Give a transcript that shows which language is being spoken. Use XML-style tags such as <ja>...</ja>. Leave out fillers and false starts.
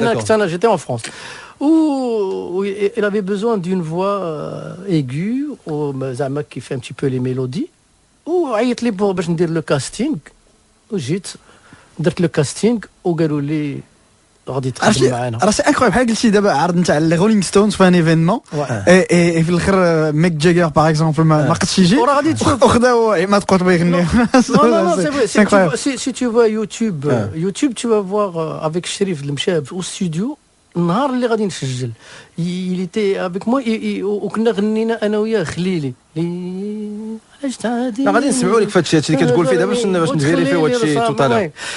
<ar>انا جيتي</ar> <fr>en France où il avait besoin d'une voix aiguë</fr> <ar>زعما</ar> <fr>qui fait un petit peu les mélodies</fr> <ar>وعيط لي باش ندير لو كاستينغ وجيت درت لو كاستينغ وقالوا لي غادي تخدم معنا راه</ar> <fr>سي انكرويبل</fr> <ar>بحال قلتي دابا عرض نتاع لي رولينغ ستونز في ان ايفينمون اي في الاخر ميك جاجر باغ اكزومبل ما قدش يجي وراه غادي تشوف وخداو عماد قطبي يغني</ar> <fr>Non, c'est vrai. Si tu vois YouTube, tu vas voir avec Chérif Lemchab au studio.</fr> <ar>النهار اللي غادي نسجل</ar> <fr>il était avec moi</fr> <ar>وكنا غنينا انا وياه خليلي علاش تعادي غادي نسمعوا لك في هادشي اللي كتقول فيه دابا باش نفيريفيو هادشي تو طالع</ar>